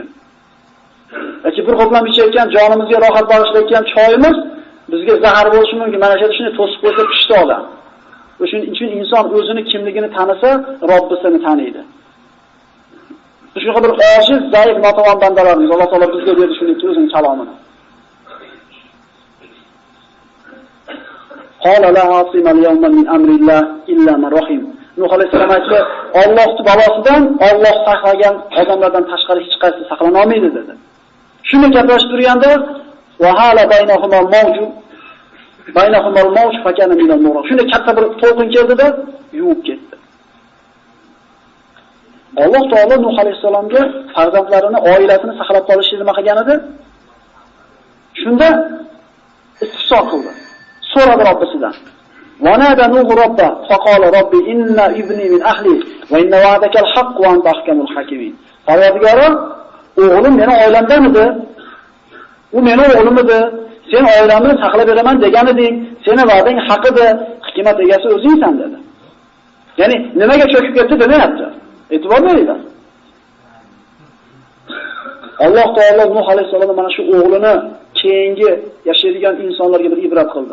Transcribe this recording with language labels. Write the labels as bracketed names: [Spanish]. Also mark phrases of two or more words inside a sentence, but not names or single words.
[Uzbek] Yoki bir qo'plam ichayotgan, jonimizga rohat bag'ishlayotgan choyimiz bizga zahar bo'lishi mumkin. Mana shuni to'sib qo'ysa pishdi odam. Shuning uchun inson o'zini kimligini tanisa, Robbisini taniydi. Shunaqa bir ojiz, zaif, notavon bandalarimiz Alloh taolo bizga berdi shuning o'zining kalomini. [Arabic] قال لا عاصم اليوم من أمر الله إلا من رحم. [Uzbek] Nuh alayhisalom aytdi, Allohning balosidan Alloh saqlagan odamlardan tashqari hech qaysi saqlana olmaydi dedi. Shuni gaplashib turganda [Arabic] وحال بينهما الموج فكان من النور. [Uzbek] Shunda katta bir to'lqin keldida yuvib ketdi. Alloh taolo Nuh alayhisalomga farzandlarini, oilasini saqlab qolishni nima qilgan edi? Shunda istifso qildi. So'radi Robbisidan. [Arabic] ونادى نوح ربه فقال رب إن ابني من أهلي وإن وعدك الحق وأنت أحكم الحاكمين. [Uzbek] Faryodgori, o'g'lim meni oilamdan edi. U meni o'g'lim edi. Sen oilamni saqlab beraman degan eding. Seni va'dang haq edi. Hikmat egasi o'zingsan dedi. Ya'ni nimaga cho'kib ketdi demayapti. E'tibor beringlar. Alloh taolo Nuh alayhisalomni mana shu o'g'lini keyingi yashaydigan insonlarga bir ibrat qildi.